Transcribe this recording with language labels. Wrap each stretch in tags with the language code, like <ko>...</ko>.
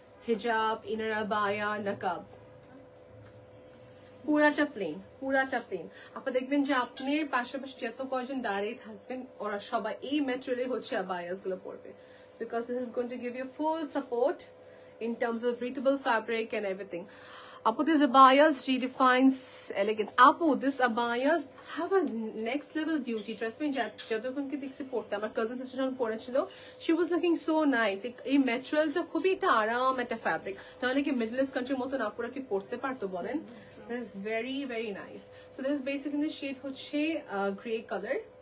<bn>হিজাব, inner abaya, নাকাব, পুরাটা plane. আপনারা দেখবেন যে আপনার পাশাপাশি যত কয়জন দাঁড়িয়ে থাকবেন ওরা সবাই এই ম্যাটেরিয়ালে হচ্ছে আবায়াস গুলো পরবে,</bn> <en>because this is going to give you full support in terms of breathable fabric and everything. Apu, this abayas redefines elegance. Apu, this abayas have a next level beauty.</en> <bn>Trust me, যতক্ষণকে দেখছি পড়তে, আমার cousin sister যখন পড়েছিল,</bn> <en>she was looking so nice.</en> <bn>এই ম্যাটেরিয়ালটা খুবই একটা আরাম একটা ফ্যাব্রিক। তাহলে কি মিডল ইস্ট কান্ট্রির মতন আপুরা কি পড়তে পারতো বলেন?</bn> <en>That is very, very nice. So this is basically the shade হচ্ছে grey colour.</en>